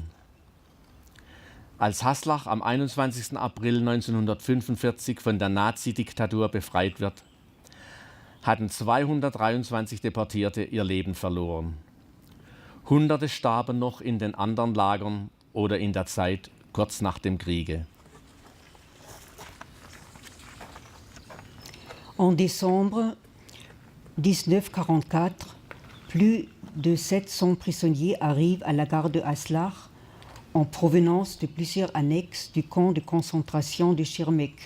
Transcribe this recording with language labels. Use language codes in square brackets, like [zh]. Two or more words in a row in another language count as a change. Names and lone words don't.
[de] Als Haslach am 21. April 1945 von der Nazi-Diktatur befreit wird, hatten 223 Deportierte ihr Leben verloren. Hunderte starben noch in den anderen Lagern oder in der Zeit kurz nach dem Kriege. [fr] En décembre 1944, plus de 700 prisonniers arrivent à la gare de Haslach en provenance de plusieurs annexes du camp de concentration de Schirmeck.